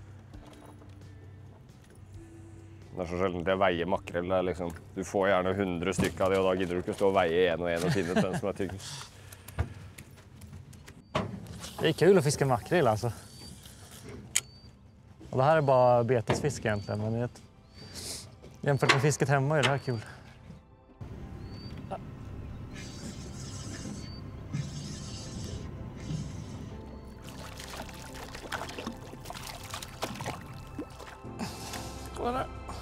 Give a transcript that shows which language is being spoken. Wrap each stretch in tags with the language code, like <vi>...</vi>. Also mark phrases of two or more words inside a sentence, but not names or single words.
<no>Det er så sjelden jeg veier makrel. Det er liksom, du får gjerne 100 stykker av de, og da gidder du ikke stå og veie en og en og finne den som er tyggest. Det er kul å fiske makrel altså. Og det her er bare betesfiske egentlig,</no> <sv>men jämfört med fisket hemma är det här kul. Kolla där.</sv>